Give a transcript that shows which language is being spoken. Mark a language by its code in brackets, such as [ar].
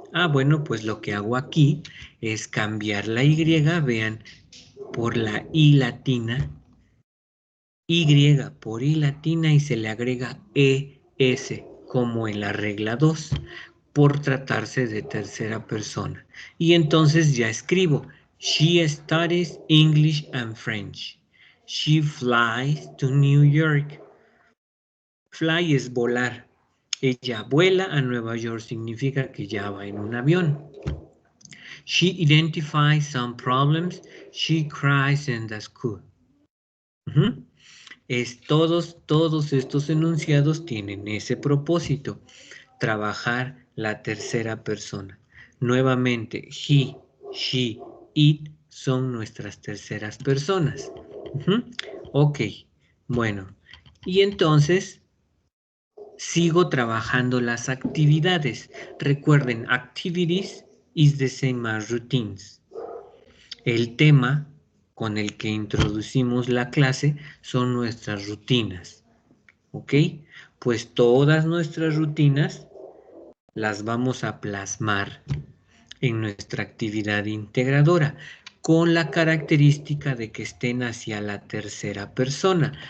[es] Bueno, pues lo que hago aquí es cambiar la Y, vean, por la I latina, Y por I latina y se le agrega ES, como en la regla 2, por tratarse de tercera persona. Y entonces ya escribo, [en] she studies English and French. She flies to New York. Fly [es] es volar. Ella vuela a Nueva York, significa que ya va en un avión. [en] She identifies some problems. She cries in the school. [es] Todos estos enunciados tienen ese propósito, trabajar la tercera persona. Nuevamente, he, she, it son nuestras terceras personas. Ok, bueno. Y entonces sigo trabajando las actividades. Recuerden, [en] activities is the same as routines. [es] El tema con el que introducimos la clase son nuestras rutinas. ¿Ok? Pues todas nuestras rutinas las vamos a plasmar en nuestra actividad integradora con la característica de que estén hacia la tercera persona.